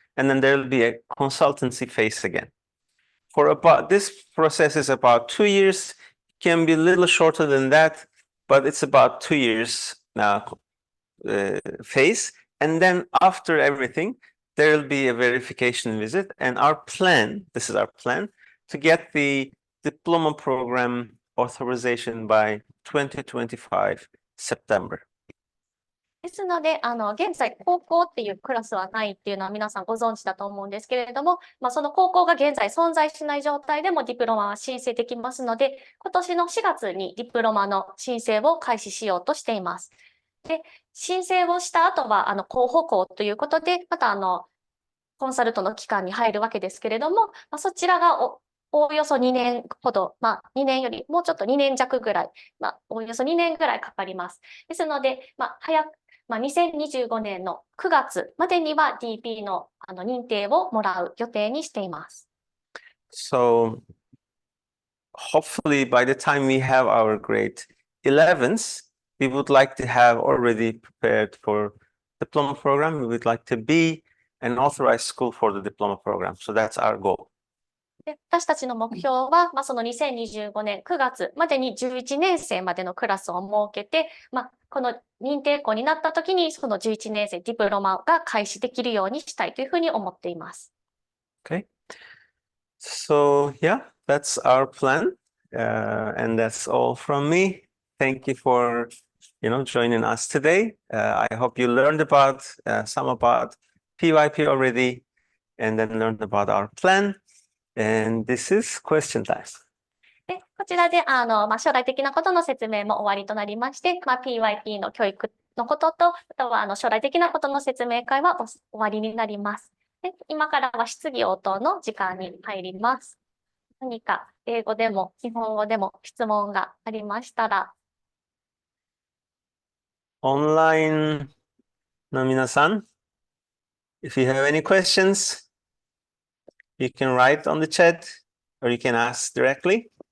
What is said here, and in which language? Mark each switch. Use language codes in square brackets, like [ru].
[en] And then there will be a consultancy phase again. This process is about 2 years, can be a little shorter than that, but it's about 2 years phase. And then after everything, there will be a verification visit. And this is our plan, to get the diploma program authorization by 2025 September. [ja] ですので、現在、高校っていうクラスはないっていうのは皆さんご存知だと思うんですけれども、その高校が現在存在しない状態でもディプロマは申請できますので、今年の4月にディプロマの申請を開始しようとしています。で、申請をした後は、候補校ということで、またコンサルトの期間に入るわけですけれども、そちらがおおよそ2年ほど、2年よりもうちょっと2年弱ぐらい、おおよそ2年ぐらいかかります。ですので、2025年の9月までには DP の認定をもらう予定にしています。 [en] So, hopefully by the time we have our grade 11s, we would like to have already prepared for diploma program. We would like to be an authorized school for the diploma program. So that's our goal. [ja] で、私たちの目標は、その2025年9月までに11年生までのクラスを設けて、この認定校になった時に、その11年生ディプロマが開始できるようにしたいというふうに思っています。 [en] Okay. So, yeah, that's our plan. And that's all from me. Thank you for, joining us today. I hope you learned about some about PYP already, and then learned about our plan. And this is question time. [ja] で、こちらで、将来的なことの説明も終わりとなりまして、PYP の教育のことと、あとは、将来的なことの説明会は終わりになります。で、今からは質疑応答の時間に入ります。何か英語でも日本語でも質問がありましたら。 [en] Online [ja] の皆さん、 [en] if you have any questions, you can write on the chat or you can ask directly.